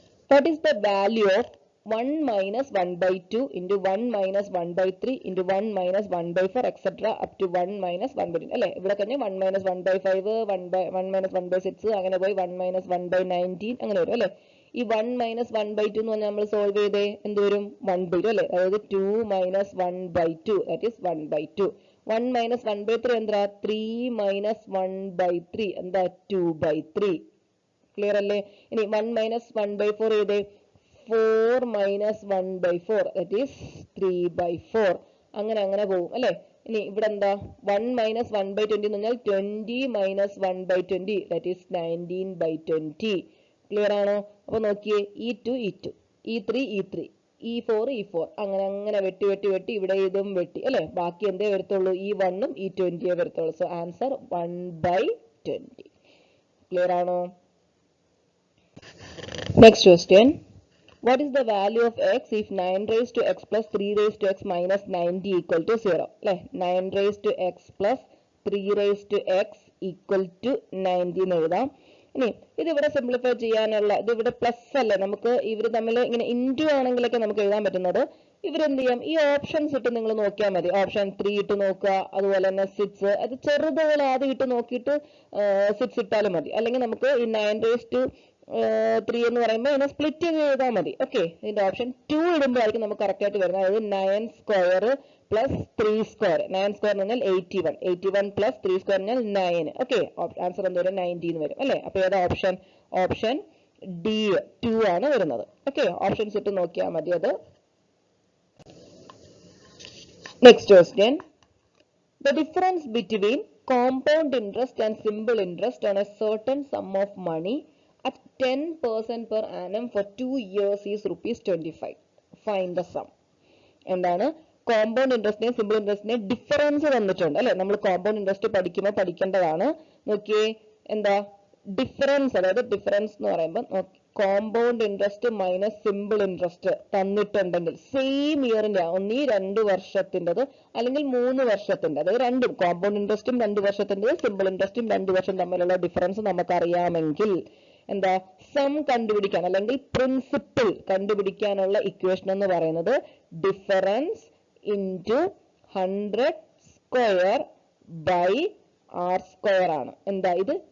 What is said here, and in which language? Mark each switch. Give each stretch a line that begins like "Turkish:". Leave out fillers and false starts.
English: What is the value of 1 minus 1 by 2 into 1 minus 1 by 3 into 1 minus 1 by 4 etc. up to 1 minus 1 by 2?
Malayalam: അല്ലേ, ഇവിടെ തന്നെ 1 minus 1 by 5, 1 minus 1 by 6, അങ്ങനെ പോയി 1 minus 1 by 19 അങ്ങനെ വരും അല്ലേ. ഈ 1 minus 1 by 2 എന്ന് പറഞ്ഞാൽ നമ്മൾ സോൾവ് ചെയ്തേ എന്ത് വരും? 1 by 2 അല്ലേ. അതായത്
English: 2 minus 1 by 2, that is 1 by 2.
Malayalam: 1 minus 1 by 3 എന്താ? 3 minus 1 by 3 എന്താ? 2 by 3. ക്ലിയർ അല്ലേ? ഇനി 1 minus 1 by 4 ചെയ്തേ 4 minus 1 by 4,
English: that is 3 by 4.
Malayalam: അങ്ങനെ പോകും അല്ലേ. ഇനി ഇവിടെ എന്താ?
English: 1 minus 1 by 20
Malayalam: എന്ന് പറഞ്ഞാൽ
English: 20 minus 1 by 20, that is 19 by 20.
Malayalam: Clear ആണോ? അപ്പൊ നോക്കിയേ, E2 E2, E3 E3, E4 E4, അങ്ങനെ വെട്ടി ഇവിടെ ഇതും വെട്ടി അല്ലേ. ബാക്കി എന്തേ വരത്തുള്ളൂ? E1 ഉം E20 വരത്തുള്ളൂ. So answer 1 by 20. ക്ലിയർ ആണോ?
English: Next question. What is the value of x if 9 raised to x plus 3 raised to x minus 90 equal to 0?
Malayalam: അല്ലേ,
English: 9 raised to x plus 3 raised to x equal to 90
Malayalam: എന്ന് എഴുതാം. ഇനി ഇതിവിടെ simplify ചെയ്യാനുള്ള, ഇതിവിടെ plus അല്ലേ, നമുക്ക് ഇവർ തമ്മിൽ ഇങ്ങനെ ഇൻറ്റു ആണെങ്കിലൊക്കെ നമുക്ക് എഴുതാൻ പറ്റുന്നത്. ഇവരെന്ത് ചെയ്യാം? ഈ ഓപ്ഷൻസ് ഇട്ട് നിങ്ങൾ നോക്കിയാൽ മതി. ഓപ്ഷൻ 3 ഇട്ട് നോക്കുക, അതുപോലെ തന്നെ 6, അത് ചെറുതുകൾ ആദ്യം ഇട്ട് നോക്കിയിട്ട് 6 ഇട്ടാലും മതി. അല്ലെങ്കിൽ നമുക്ക് ഈ 9 raised to 3 എന്ന് പറയുമ്പോൾ ഇതിനെ സ്പ്ലിറ്റ് ചെയ്ത് എഴുതാൻ മതി. ഓക്കെ, ഇതിന്റെ ഓപ്ഷൻ 2 ഇടുമ്പോഴായിരിക്കും നമുക്ക് കറക്റ്റ് ആയിട്ട് വരുന്നത്. അതായത് 9 സ്ക്വയർ പ്ലസ് 3 സ്ക്വയർ. 9 സ്ക്വയർ എന്ന് പറഞ്ഞാൽ 81, 81 പ്ലസ് 3 സ്ക്വയർ എന്ന് പറഞ്ഞാൽ 9. ഓക്കെ, ആൻസർ എന്ത് വരും? 19 വരും അല്ലേ. അപ്പൊ ഏതാ ഓപ്ഷൻ? ഓപ്ഷൻ ഡി 2 ആണ് വരുന്നത്. ഓക്കെ, ഓപ്ഷൻസ് ഇട്ട് നോക്കിയാൽ മതി അത്. Next question.
English: The difference between compound interest and simple interest on a certain sum of money at 10% per annum for 2 years is rupees 25. Find the sum.
Malayalam: എന്താണ്? Compound ഇൻട്രസ്റ്റിനെയും simple ഇൻട്രസ്റ്റിനെയും difference തന്നിട്ടുണ്ട് അല്ലെ. നമ്മൾ compound interest പഠിക്കുമ്പോൾ പഠിക്കേണ്ടതാണ്. നോക്കിയേ, എന്താ difference? അതായത് difference എന്ന് പറയുമ്പോൾ compound interest minus simple interest തന്നിട്ടുണ്ടെങ്കിൽ സെയിം ഇയറിന്റെ, ഒന്നീ 2 വർഷത്തിൻ്റെത് അല്ലെങ്കിൽ 3 വർഷത്തിന്റെ, അതായത് രണ്ടും കോമ്പൗണ്ട് ഇൻട്രസ്റ്റും 2 വർഷത്തിൻ്റെത് സിമ്പിൾ ഇൻട്രസ്റ്റും 2 വർഷം തമ്മിലുള്ള ഡിഫറൻസ് നമുക്കറിയാമെങ്കിൽ എന്താ സം കണ്ടുപിടിക്കാൻ അല്ലെങ്കിൽ പ്രിൻസിപ്പിൾ കണ്ടുപിടിക്കാനുള്ള ഇക്വേഷൻ എന്ന് പറയുന്നത് difference into 100 square by R square ആണ്. എന്താ ഇത്?